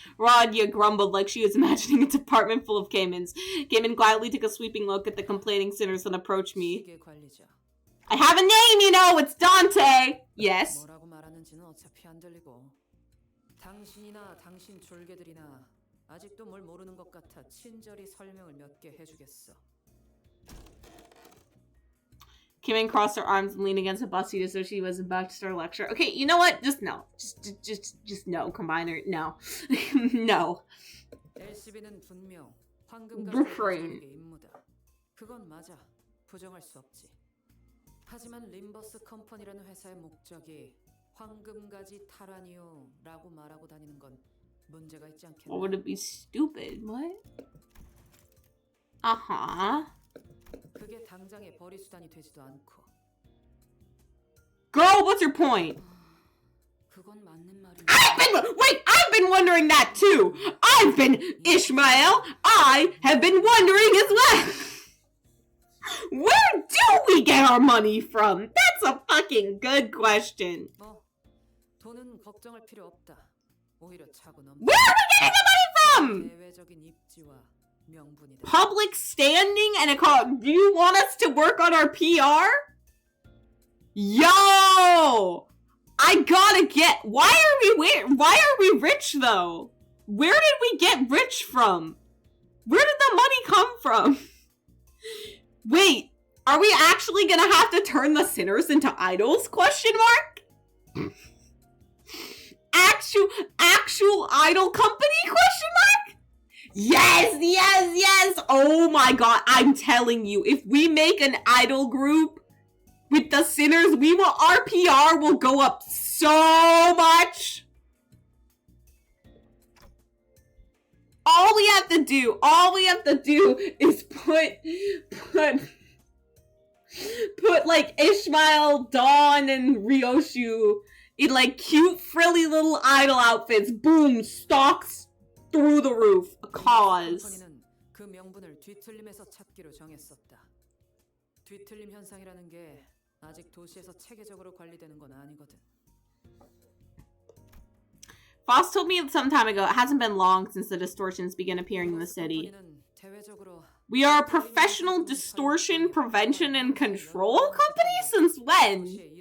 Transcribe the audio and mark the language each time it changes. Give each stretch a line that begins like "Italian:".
English: Rodya grumbled like she was imagining a department full of Caymans. Cayman quietly took a sweeping look at the complaining sinners and approached me. I have a name, you know! It's Dante! Yes?
Korean: 뭐라고 말하는지는 어차피 안 들리고. 당신이나 당신 졸개들이나 아직도 뭘 모르는 것 같아 친절히 설명을 몇 개 해주겠어.
English: Cayman crossed her arms and leaned against a bus seat as though she was about to start a lecture. Okay, you know what? Just no. Just no. Combiner. No. No.
Korean: LCB는 분명 황금가지의 임무다. 그건 맞아. 부정할 수 없지. 하지만 림버스 컴퍼니라는 회사의 목적이 황금가지 탈환이요라고 말하고 다니는 건 문제가 있지 않겠나?
English: What would it be stupid? What? Uh-huh.
Korean: 그게 당장의 벌이 수단이 되지도 않고.
English: Girl, what's your point?
Korean: 그건 맞는 말이야.
English: I've been wondering that too. I've been Ishmael. I have been wondering as well. Where do we get our money from? That's a fucking good question.
Korean: 뭐 돈은 걱정할 필요 없다. 오히려 차고 넘.
English: Where are we getting the money from?
Korean: 대외적인 입지와 명분이다.
English: Public standing and a call. Do you want us to work on our PR? Yo! I gotta get. Why are we rich though? Where did we get rich from? Where did the money come from? Wait, are we actually gonna have to turn the sinners into idols? Question mark? Actual idol company? Question mark? Yes! Oh my god, I'm telling you, if we make an idol group with the sinners, our PR will go up so much. All we have to do is put like Ishmael, Dawn, and Ryoshu in like cute, frilly little idol outfits. Boom, stalks through the roof. A cause.
Korean: 컴퍼니는 그 명분을 뒤틀림에서 찾기로 정했었다. 뒤틀림 현상이라는 게 아직 도시에서 체계적으로 관리되는 건 아니거든.
English: Foss told me some time ago, it hasn't been long since the distortions began appearing in the city. We are a professional distortion prevention and control company? Since when?